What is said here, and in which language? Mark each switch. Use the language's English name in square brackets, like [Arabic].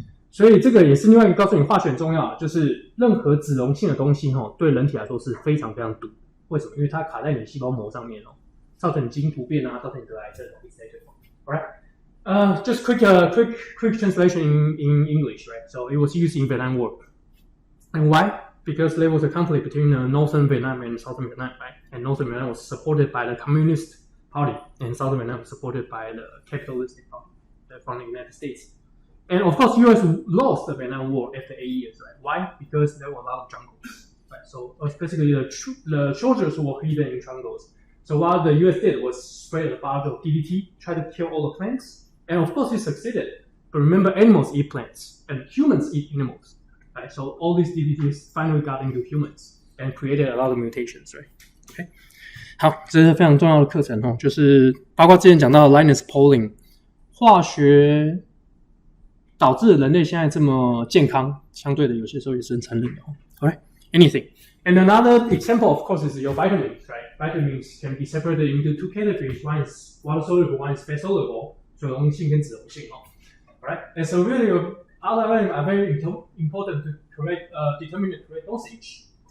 [Chinese] 所以这个也是另外一个告诉你化学很重要，就是任何脂溶性的东西哦，对人体来说是非常非常毒。为什么？因为它卡在你的细胞膜上面哦，造成你基因突变啊，造成你得癌症哦 ，etc. [English] Alright, just quick translation in English, right? So it was used in Vietnam War, and why? Because there was a conflict between Northern Vietnam and Southern Vietnam, right? And Northern Vietnam was supported by the Communist Party, and Southern Vietnam was supported by the capitalistic party from the United States. And of course, US lost the Vietnam War after 8 years, right? Why? Because there were a lot of jungles, right? So basically, the soldiers were hidden in jungles. So what the US did was spread a bunch of DDT, try to kill all the plants, and of course, it succeeded. But remember, animals eat plants, and humans eat animals, right? So all these DDTs finally got into humans and created a lot of mutations, right? Okay. [Chinese] 好，这是非常重要的课程哦，就是包括之前讲到的 Linus Pauling 化学导致人类现在这么健康，相对的有些时候也是很残忍的哦。 [English] Alright, anything. And another example, of course, is your vitamins, right? Vitamins can be separated into 2 categories. One is water soluble, one is fat soluble. [Chinese] 水溶性跟脂溶性哦。 [English] Alright, and so really, other vitamins are very important to determine the correct dosage.